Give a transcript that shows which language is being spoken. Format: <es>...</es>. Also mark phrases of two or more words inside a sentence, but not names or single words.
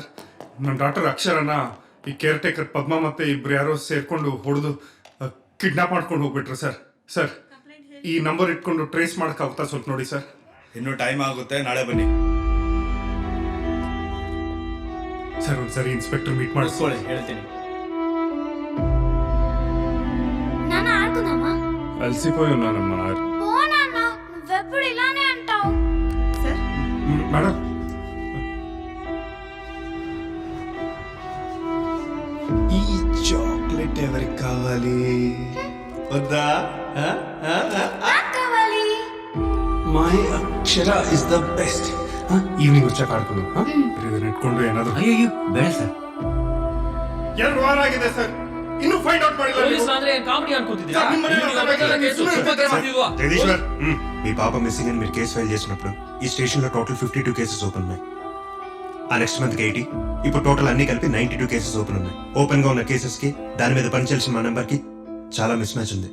<kn>ನನ್ನ ಡಾಕ್ಟರ್ ಅಕ್ಷರನ ಈ</kn> <en>care taker</en> <kn>ಪದ್ಮ ಮತ್ತೆ ಇಬ್ರು ಯಾರೋ ಸೇರ್ಕೊಂಡು ಹೊಡೆದು ಕಿಡ್ನಾಪ್ ಮಾಡ್ಕೊಂಡು ಹೋಗ್ಬಿಟ್ರು ಸರ್. ಸರ್ ಈ ನಂಬರ್ ಇಟ್ಕೊಂಡು ಟ್ರೇಸ್ ಮಾಡೋಕ್ಕಾಗುತ್ತಾ ಸ್ವಲ್ಪ ನೋಡಿ ಸರ್. ಇನ್ನೂ ಟೈಮ್ ಆಗುತ್ತೆ, ನಾಳೆ ಬನ್ನಿ ಸರ್. ಒಂದ್ಸರಿ ಇನ್ಸ್ಪೆಕ್ಟರ್ ಮೀಟ್ ಮಾಡಿಸ್ಕೊಳ್ಳಿ, ಹೇಳ್ತೀನಿ.</kn> <te>నాన్న ఆడుకుందామా? అలసిపోయి ఉన్నానమ్మా. పో నాన్న, నువ్వెప్పుడు ఇలానే అంటావు. మేడం ఈ చాక్లెట్ ఎవరికి కావాలి? వద్దా? కావాలి.</te> <en>My Akshara is the best.</en> <te>ఈవినింగ్ వచ్చాక ఆడుకుందాం.</te> <kn>ಇಟ್ಕೊಂಡು ಏನಾದ್ರು. ಅಯ್ಯೋ ಬೇಡ ಸರ್. 2 ವಾರ ಆಗಿದೆ ಸರ್, ಇನ್ನೂ</kn> <en>find out</en> <kn>ಮಾಡಿಲ್ಲ.</kn> <te>కామెడీ అనుకుంటున్నా. జగదీశ్వర్, మీ పాప మిస్సింగ్ అని మీరు కేసు ఫైల్ చేసినప్పుడు ఈ స్టేషన్ లో</te> <en>total 52 cases open</en> <te>ఉన్నాయి. ఆ</te> <en>next month</en> <te>80. ఇప్పుడు టోటల్ అన్ని కలిపి</te> <en>92 cases open</en> <te>ఉన్నాయి. ఓపెన్ గా ఉన్న కేసెస్ కి దాని మీద పనిచేయాల్సిన మా నెంబర్ కి చాలా మిస్ మ్యాచ్ ఉంది.</te>